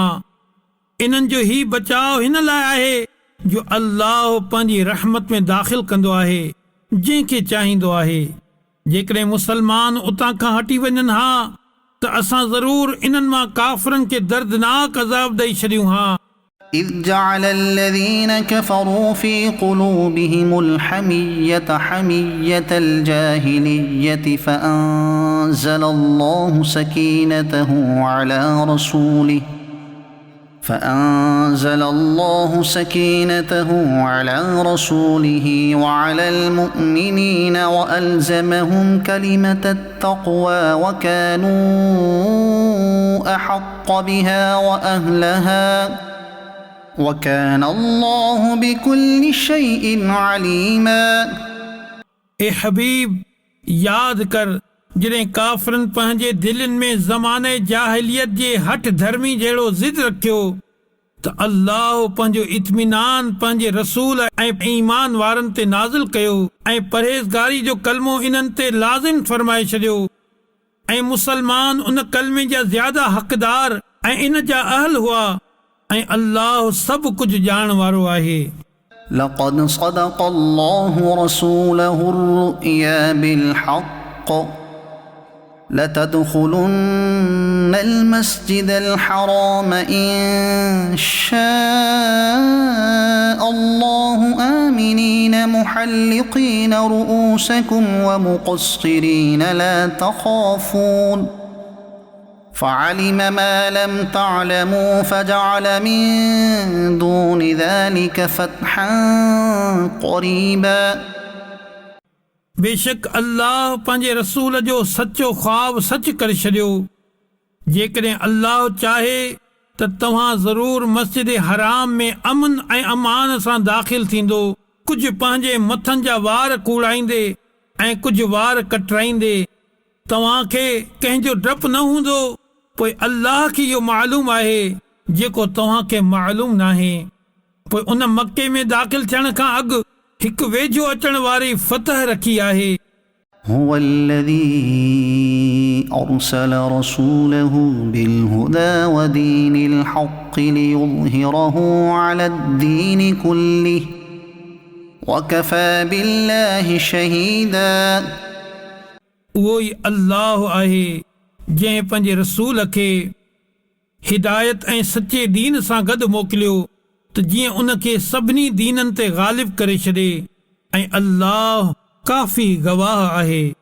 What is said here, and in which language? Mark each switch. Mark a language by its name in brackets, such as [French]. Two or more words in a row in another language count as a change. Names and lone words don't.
[Sindhi] इन्हनि जो ही बचाव हिन लाइ आहे जो अल्लाह पंहिंजी रहमत में दाख़िल कंदो आहे जंहिंखे चाहींदो आहे. जेकॾहिं मुसलमान उतां खां हटी वञनि हा त असां ज़रूर इन्हनि मां काफ़िरनि खे दर्दनाक अज़ाब ॾेई छॾियूं हा. [Arabic] إذ جعل الذين كفروا في قلوبهم الحمية حمية الجاهلية فأنزل الله سكينته على رسوله وعلى المؤمنين وألزمهم كلمة التقوى وكانوا أحق بها وأهلها وكان الله بكل شيء عليما. [Sindhi] ए हबीब याद कर जॾहिं काफ़िरनि पंहिंजे दिलनि में ज़माने जाहिलियत जे हठ धर्मी जहिड़ो ज़िद रखियो त अल्लाह पंहिंजो इत्मीनान पंहिंजे रसूल ऐं ईमान वारनि ते नाज़िल कयो ऐं परहेज़गारी जो कलमो इन्हनि ते लाज़िम फरमाए छॾियो ऐं मुसलमान उन कलमे जा ज़्यादा हक़दार ऐं इन जा अहल हुआ ऐं अल्लाह सभु कुझु ॼाण वारो आहे. [Arabic] لقد صدق الله رسوله الرؤيا بالحق لتدخلن المسجد الحرام إن شاء الله آمنين محلقين رؤوسكم ومقصرين لا تخافون فعلم ما لم تعلموا فجعل من دون ذلك فتحا قريبا. [Sindhi] बेशक अल्लाह पंहिंजे रसूल जो सचो ख्वाब सच करे छॾियो. जेकॾहिं अल्लाह चाहे त तव्हां ज़रूर मस्जिद हराम में अमन ऐं अमान सां दाख़िल थींदो, कुझु पंहिंजे मथनि जा वार कूड़ाईंदे ऐं कुझु वार कटराईंदे. तव्हांखे कंहिंजो डपु न हूंदो, पोइ अल्लाह खे इहो मालूम आहे जेको तव्हांखे मालूम नाहे. पोइ उन मके में दाख़िल थियण खां अॻु हिकु वेझो अचण वारी फतह रखी आहे. [Arabic] هو الذي أرسل رسوله بالهدى ودين الحق ليظهره على الدين كله وكفى بالله شهيدا. [Sindhi] उहो ई अल्लाह आहे जंहिं पंहिंजे रसूल खे हिदायत ऐं सचे दीन सां गॾु मोकिलियो त जीअं उन खे सभिनी दीननि ते ग़ालिब करे छॾे ऐं अल्लाह काफ़ी गवाह आहे।